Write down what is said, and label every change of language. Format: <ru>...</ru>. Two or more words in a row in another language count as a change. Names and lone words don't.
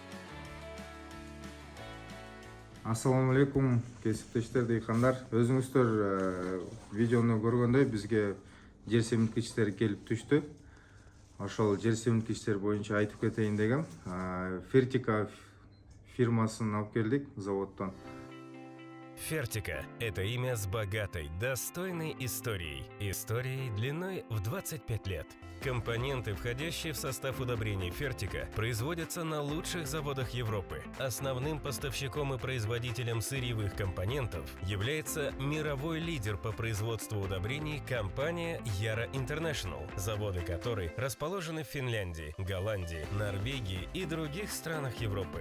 <ky>Ассаламу алейкум, кесиптештер, дыйкандар. Өзүңүздөр видеону көргөндөй бизге жер семирткичтер келип түштү. Ошол жер семирткичтер боюнча айтып кетейин дегем. Фертика фирмасын алып келдик заводдон. Фертика –</ky> <ru>это имя с богатой, достойной историей. Историей длиной в 25 лет. Компоненты, входящие в состав удобрений Фертика, производятся на лучших заводах Европы. Основным поставщиком и производителем сырьевых компонентов является мировой лидер по производству удобрений компания Yara International, заводы которой расположены в Финляндии, Голландии, Норвегии и других странах Европы.</ru>